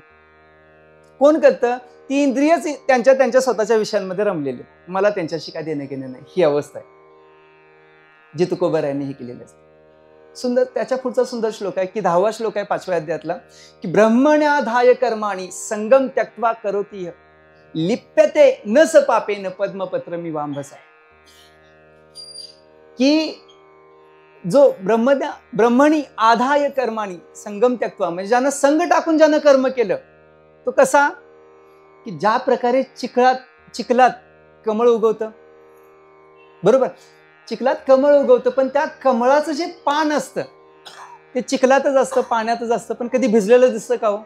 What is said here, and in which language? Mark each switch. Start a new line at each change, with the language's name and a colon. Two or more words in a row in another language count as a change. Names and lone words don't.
Marathi: कोण करतं? ती इंद्रियच त्यांच्या स्वतःच्या विषयांमध्ये रमलेली, मला त्यांच्याशी काय देणं घेणं नाही. ही अवस्था आहे जी तुकोबारायांनी हे केलेली असते. सुंदर त्याच्या पुढचा सुंदर श्लोक आहे की 10वा श्लोक आहे 5व्या अध्यायातला की
Sanskrit: ब्रह्मण्याधाय कर्माणि संगम त्यक्त्वा करोति लिप्यते न स पापेन पद्मपत्रमि वांभसा.
Marathi: की जो
Sanskrit: ब्रह्मणी आधाय कर्माणि संगम त्यक्त्वा
Marathi: म्हणजे ज्यानं संग टाकून ज्यानं कर्म केलं तो कसा, की ज्या प्रकारे चिखलात कमळ उगवतं, बरोबर, चिखलात कमळ उगवतं, पण त्या कमळाचं जे पान असतं ते चिखलातच असतं, पाण्यातच असतं, पण कधी भिजलेलं दिसतं का हो?